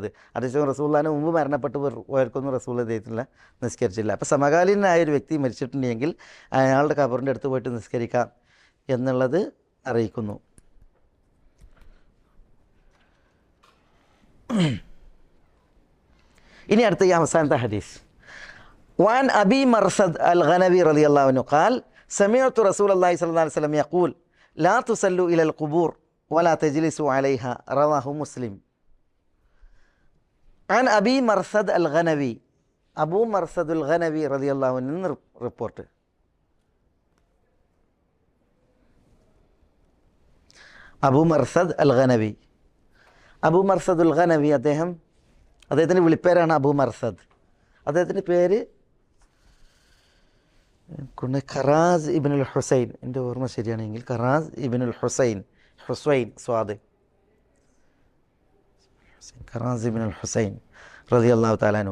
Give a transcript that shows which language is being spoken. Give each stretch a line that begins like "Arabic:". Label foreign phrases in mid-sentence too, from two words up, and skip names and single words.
Malayalam: അതേസമയം റസൂലുള്ളാഹിന് മുമ്പ് മരണപ്പെട്ട് പോയവർക്കൊന്നും റസൂലുള്ളാഹി ദൈവത്തില്ല നിസ്കരിച്ചില്ല. അപ്പോൾ സമകാലീനനായ ഒരു വ്യക്തി മരിച്ചിട്ടുണ്ടെങ്കിൽ അയാളുടെ ഖബറിൻ്റെ അടുത്ത് പോയിട്ട് നിസ്കരിക്കാം എന്നുള്ളത് അറിയിക്കുന്നു. ഇനി അടുത്ത ഈ അവസാനത്തെ ഹദീസ്.
Arabic: وعن أبي مرثد الغنوي رضي الله عنه قال سمعت رسول الله صلى الله عليه وسلم يقول لا تصلوا إلى القبور ولا تجلسوا عليها رواه مسلم. عن أبي مرثد الغنوي, أبو مرثد الغنوي رضي الله عنه റിപ്പോർട്ട്.
Malayalam: അബൂ മർസദ് അൽ ഗനവി. അബൂ മർസദ് ഉൽ ഗനവി അദ്ദേഹത്തിൻ്റെ വിളിപ്പേരാണ് അബൂ മർസദ്. അദ്ദേഹത്തിൻ്റെ പേര് ഖറാസ് ഇബ്നുൽ ഹുസൈൻ, എൻ്റെ ഓർമ്മ ശരിയാണെങ്കിൽ ഖറാസ് ഇബ്നുൽ ഹുസൈൻ സ്വാദ് ഖറാസ് ഇബ്നുൽ ഹുസൈൻ
Arabic: رضي الله تعالى عنه.